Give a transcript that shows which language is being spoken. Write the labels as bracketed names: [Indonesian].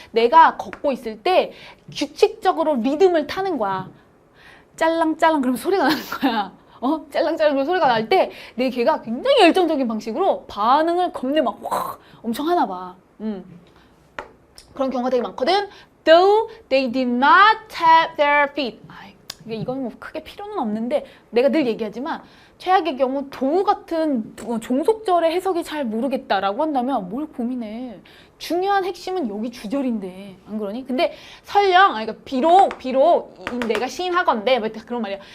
[Korean] 내가 걷고 있을 때 규칙적으로 리듬을 타는 거야. 짤랑짤랑 그러면 소리가 나는 거야. 짤랑짤랑 그러면 소리가 날 때 내 개가 굉장히 열정적인 방식으로 반응을 겁내 막 확 엄청 하나 봐. 그런 경우가 되게 많거든. [English] Though they did not tap their feet. [Korean] 이건 뭐 크게 필요는 없는데 내가 늘 얘기하지만 최악의 경우 도우 같은 종속절의 해석이 잘 모르겠다라고 한다면 뭘 고민해. 중요한 핵심은 여기 주절인데 안 그러니? 근데 설령 그러니까 비록 내가 시인하건대 뭐 그런 말이야.